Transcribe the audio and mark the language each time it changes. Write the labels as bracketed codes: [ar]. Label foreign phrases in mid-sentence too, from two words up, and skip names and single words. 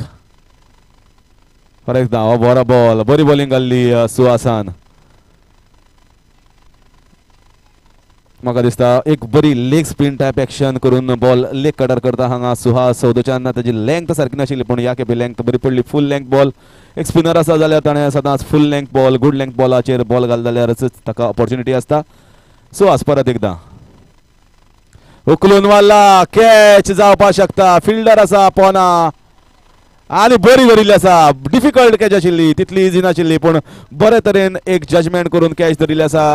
[kok] परत एकदा हो बरो बॉल. बरी बॉलिंग घाल्ली सुहासान. म्हाका दिसता एक बरी [en] leg spin type action [kok] करून [en] ball leg cutter [kok] करता हांगा सुहास चौदच्यान. ताची लेंथ सारकी नाशिल्ली पूण ह्या खेपे लेंथ बरी पडली. [en] full length ball. [kok] एक स्पिनर आसा जाल्यार ताणें सदांच [en] full length ball good length [kok] बॉलाचेर बॉल घाल जाल्यारच ताका ऑपॉर्च्युनिटी आसता. सुहास परत एकदा उखलून मारला. कॅच जावपाक शकता. फिल्डर आसा पोना आनी बरी धरिल्ली आसा. [en] difficult catch [kok] आशिल्ली तितली इजी नाशिल्ली पूण बरे तरेन एक जजमेंट करून कॅच धरिल्ली आसा.